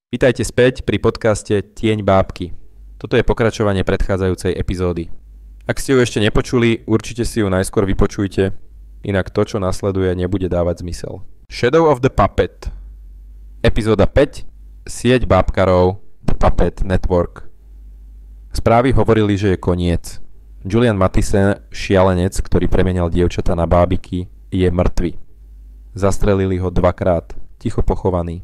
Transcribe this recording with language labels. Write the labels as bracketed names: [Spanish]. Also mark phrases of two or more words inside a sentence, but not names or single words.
[Slovak] Vítajte späť pri podcaste Tieň bábky. Toto je pokračovanie predchádzajúcej epizódy. Ak ste ju ešte nepočuli, určite si ju najskôr vypočujte, inak to, čo nasleduje, nebude dávať zmysel. Shadow of the Puppet. Epizóda 5. Sieť bábkarov The Puppet Network. Správy hovorili, že je koniec. Julian Mathisen, šialenec, ktorý premenal dievčatá na bábiky, je mŕtvy. Zastrelili ho 2-krát, ticho pochovaný.